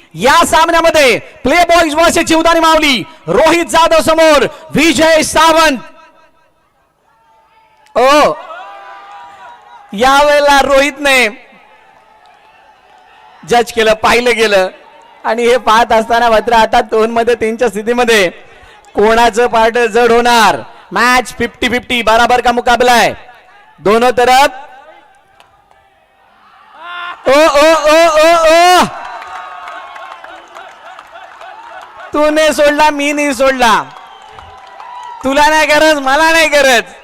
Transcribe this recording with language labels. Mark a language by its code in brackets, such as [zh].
[mr] या सामन्यामध्ये play boys versus Jivdani माऊली. रोहित जाधव समोर विजय सावंत. ओ यावेळेला रोहितने जज केलं, पाहिलं गेलं आणि हे पाहत असताना मात्र आता 2 मध्ये 3च्या स्थितीमध्ये कोणाचं पार्ट जड होणार. [hi] मॅच 50-50 बराबर का मुकाबला है दोनों तरफ. [mr] ओ ओ ओ ओ ओ तूने सोडला, मी नाही सोडला. तुला नाही गरज, मला नाही गरज.